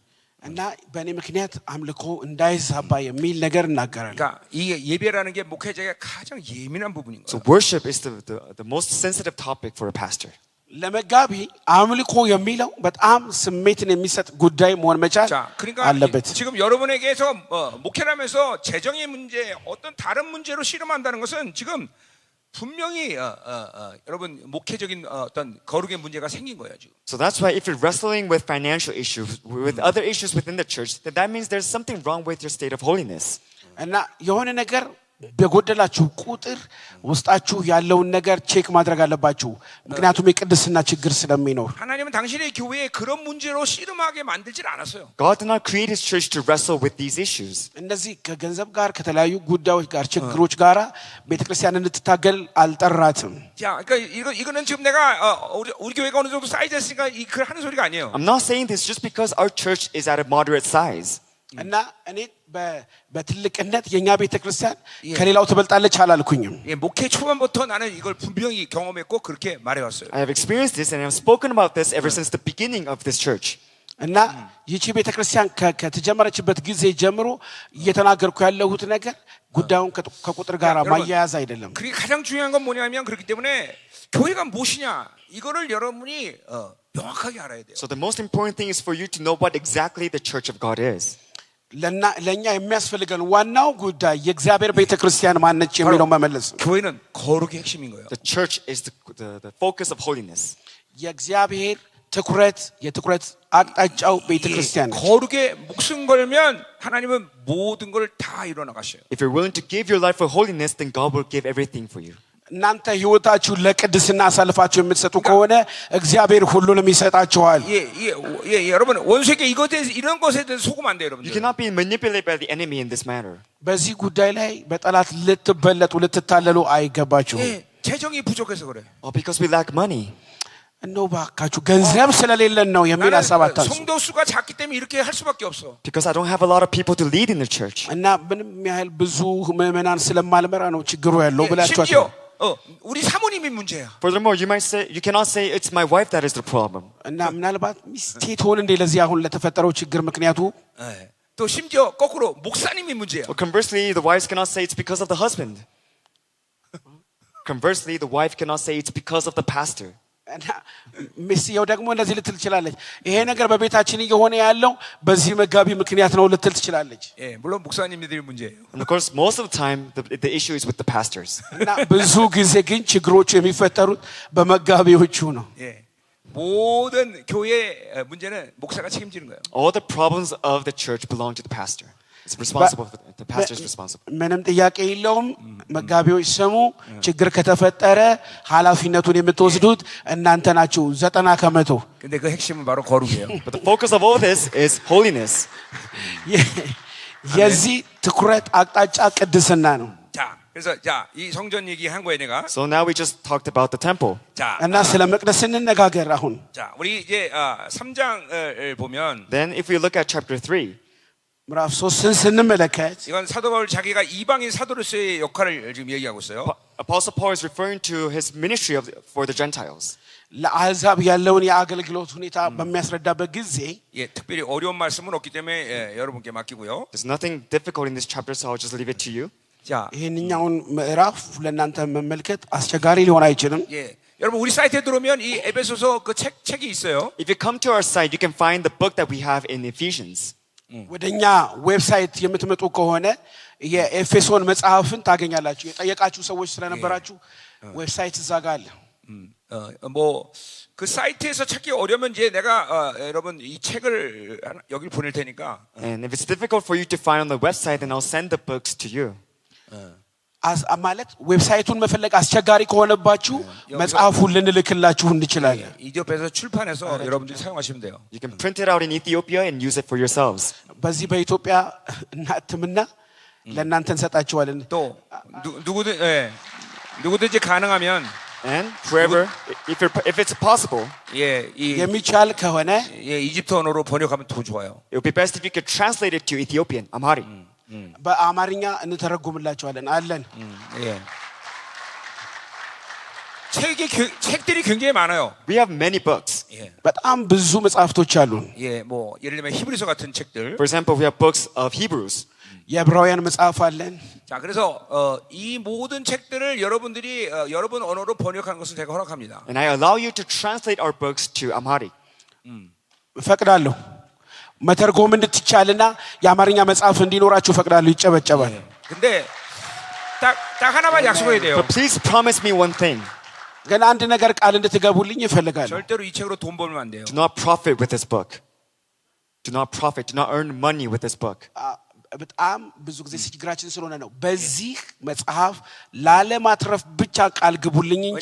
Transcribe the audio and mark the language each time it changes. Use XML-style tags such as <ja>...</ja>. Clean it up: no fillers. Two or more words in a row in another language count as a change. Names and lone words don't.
<am>እና በእኔ ምክንያት አምልኮ እንዳይዛባ የሚል ነገር እናገራለሁ።</am> <ko>그러니까 이게 예배라는 게 목회자의 가장 예민한 부분인 거예요.</ko> <en>So worship is the most sensitive topic for a pastor.</en> <am>ለመጋቢ አምልኮ የሚለው በጣም ስሜትን የሚሰጥ ጉዳይ መሆን መቻል አለበት።</am> <ko>지금 여러분에게서 목회하면서 재정의 문제, 어떤 다른 문제로 씨름한다는 것은 지금 분명히 여러분 목회적인 어떤 거룩의 문제가 생긴 거예요 지금.</ko> <en>So that's why if you're wrestling with financial issues, with other issues within the church, then that means there's something wrong with your state of holiness.</en> <am>እና የሆነ ነገር በጎደላችሁ ቁጥር ውስጣችሁ ያለውን ነገር ቼክ ማድረግ አለባችሁ። ምክንያቱም የቅድስና ችግር ስለሚኖር</am> <ko>하나님은 당신의 교회에 그런 문제로 씨름하게 만들질 않았어요.</ko> <en>God did not create His church to wrestle with these issues.</en> <am>እነዚህ ከገንዘብ ጋር ከተለያዩ ጉዳዮች ጋር ችግሮች ጋር ቤተክርስቲያን እንድትታገል አልጠራትም።</am> <ko>자, 그러니까 이거는 지금 내가 우리 교회가 어느 정도 사이즈 됐으니까 그 하는 소리가 아니에요.</ko> <en>I'm not saying this just because our church is at a moderate size.</en> <am>እና እኔ በትልቅነት የኛ ቤተክርስቲያን ከሌላው ትበልጣለች አላልኩኝም።</am> <ko>예, 목회 초반부터 나는 이걸 분명히 경험했고 그렇게 말해왔어요.</ko> <en>I have experienced this and I have spoken about this ever since the beginning of this church.</en> <am>እና ይቺ ቤተክርስቲያን ከተጀመረችበት ጊዜ ጀምሮ እየተናገርኩ ያለሁት ነገር ጉዳዩን ከቁጥር ጋር ማያያዝ አይደለም።</am> <ko>그게 가장 중요한 건 뭐냐면 그렇기 때문에 교회가 무엇이냐 이거를 여러분이 명확하게 알아야 돼요.</ko> <en>So the most important thing is for you to know what exactly the church of God is.</en> <am>ለኛ የሚያስፈልገን ዋናው ጉዳይ የእግዚአብሔር ቤተክርስቲያን ማነች የሚለው መመለስ ነው።</am> <ko>교회는 거룩의 핵심인 거예요.</ko> <en>The church is the focus of holiness.</en> <am>የእግዚአብሔር የትኩረት አቅጣጫው ቤተክርስቲያን ነች።</am> <ko>거룩에 목숨 걸면 하나님은 모든 걸 다 이뤄 나가셔요.</ko> <en>If you're willing to give your life for holiness, then God will give everything for you.</en> <am>እናንተ ህይወታችሁን ለቅድስና አሳልፋችሁ የምትሰጡ ከሆነ እግዚአብሔር ሁሉንም ይሰጣችኋል።</am> <ko>여러분 원수에게 이런 것에 대해서 속으면 안 돼요,</ko> <en>You</en> <ko>여러분들.</ko> <en>cannot be manipulated by the enemy in this matter.</en> <am>በዚህ ጉዳይ ላይ በጠላት ልትበለጡ ልትታለሉ አይገባችሁም።</am> <ko>재정이 부족해서 그래.</ko> <en>Because we lack money.</en> <am>እንደው ባካችሁ ገንዘብ ስለሌለን ነው የሚል ሐሳብ</am> <ko>나는</ko> <am>አታንሱ።</am> <ko>성도 수가 작기 때문에 이렇게 할 수밖에 없어.</ko> <en>Because I don't have a lot of people to lead in the church.</en> <am>እና ምንም ያህል ብዙ ምዕመናን ስለማልመራ ነው ችግሩ ያለው ብላችሁ</am> <ko>심지어 우리 사모님이 문제야.</ko> <en>Furthermore, you cannot say it's my wife that is the problem.</en> <am>እና ምናልባት ሚስቴ ትሆን እንደ ለዚህ አሁን ለተፈጠረው ችግር ምክንያቱ</am> <ko>또 심지어 거꾸로 목사님이 문제야.</ko> <en>Or conversely, the wives cannot say it's because of the husband. Conversely, the wife cannot say it's because of the pastor.</en> <am>እና ሚስየው ደግሞ እንደዚህ ልትል ትችላለች። ይሄ ነገር በቤታችን እየሆነ ያለው በዚህ መጋቢ ምክንያት ነው ልትል ትችላለች።</am> <ko>물론 목사님들이 문제예요.</ko> <en>And of course, most of the time, the issue is with the pastors.</en> <am>እና ብዙ ጊዜ ግን ችግሮቹ የሚፈጠሩት በመጋቢዎቹ ነው።</am> <ko>모든 교회 문제는 목사가 책임지는 거예요.</ko> <en>All the problems of the church belong to the pastor. It's responsible. The pastor is responsible.</en> <am>ምንም ጥያቄ የለውም። መጋቢዎች ስሙ፣ ችግር ከተፈጠረ ኃላፊነቱን የምትወስዱት እናንተ ናችሁ 90%።</am> <ko>근데 그 핵심은 바로 거룩이에요.</ko> <en>But the focus of all this is holiness.</en> <am>የዚህ ትኩረት አቅጣጫ ቅድስና ነው።</am> <ko>자, 그래서 이 성전 얘기한 거예요, 내가.</ko> <en>So now we just talked about the temple.</en> <ko>자,</ko> <am>እና ስለ መቅደስ እንነጋገር አሁን።</am> <ko>자, 우리 이제 3장을 보면</ko> <en>Then if we look at chapter 3,</en> <am>ምዕራፍ 3ን ስንመለከት</am> <ko>이건 사도 바울 자기가 이방인 사도로서의 역할을 지금 얘기하고 있어요.</ko> <en>Apostle Paul is referring to his ministry for the Gentiles.</en> <am>ለአሕዛብ ያለውን የአገልግሎት ሁኔታ በሚያስረዳበት ጊዜ</am> <ko>특별히 어려운 말씀은 없기 때문에 여러분께 맡기고요.</ko> <en>There's nothing difficult in this chapter, so I'll just leave it to you.</en> <ko>자,</ko> <am>ይህንኛውን ምዕራፍ ለእናንተ መመልከት አስቸጋሪ ሊሆን አይችልም።</am> <ko>여러분 우리 사이트에 들어오면 이 에베소서 그 책이 있어요.</ko> <en>If you come to our site, you can find the book that we have in Ephesians.</en> <am>ወደኛ ዌብሳይት የምትመጡ ከሆነ የኤፌሶን መጽሐፍን ታገኛላችሁ። የጠየቃችሁ ሰዎች ስለነበራችሁ ዌብሳይት እዛ ጋር አለ።</am> <ko>그 사이트에서 찾기 어려면 이제 내가 여러분 이 책을 여기 보낼 테니까.</ko> <en>And if it's difficult for you to find on the website, then I'll send the books to you.</en> <am>ማለት ዌብሳይቱን መፈለግ አስቸጋሪ ከሆነባችሁ መጽሐፉን ልንልክላችሁ እንችላለን።</am> <ko>ኢትዮጵያ에서 출판해서 여러분들이 사용하시면 돼요.</ko> <en>You can print it out in Ethiopia and use it for yourselves.</en> <am>በዚህ በኢትዮጵያ እናትምና ለእናንተ እንሰጣችኋለን።</am> <ko>또 누구든지 가능하면</ko> <en>And whoever, if it's possible,</en> <am>የሚቻል ከሆነ</am> <ko>이집트 언어로 번역하면 더 좋아요.</ko> <en>It would be best if you could translate it to Ethiopian, Amharic.</en> <am>በአማርኛ እንተረጉምላችኋለን አለን።</am> <ko>책들이 굉장히 많아요.</ko> <en>We have many books.</en> <am>በጣም ብዙ መጽሐፍቶች 아ሉን።</am> <ko>예를 들면 히브리서 같은 책들.</ko> <en>For example, we have books of Hebrews.</en> <am>የዕብራውያን መጽሐፍ አለን።</am> <ko>자, 그래서 이 모든 책들을 여러분들이 여러분 언어로 번역하는 것을 제가 허락합니다.</ko> <en>And I allow you to translate our books to Amharic.</en> <am>ፈቅዳለሁ። መተርጎም እንድትቻልና የአማርኛ መጽሐፍ እንዲኖራችሁ ፈቅዳለሁ። ይጨበጨባል።</am> <ko>근데 딱 하나만 약속해야 돼요.</ko> <en>But please promise me one thing.</en> <am>ግን አንድ ነገር ቃል እንድትገቡልኝ ይፈልጋለሁ።</am> <ko>절대로 이 책으로 돈 벌면 안 돼요.</ko> <en>Do not profit with this book. Do not profit. Do not earn money with this book.</en> <am>በጣም ብዙ ጊዜ ችግራችን ስለሆነ ነው። በዚህ መጽሐፍ ላለማትረፍ ብቻ ቃል ግቡልኝ እንጂ</am>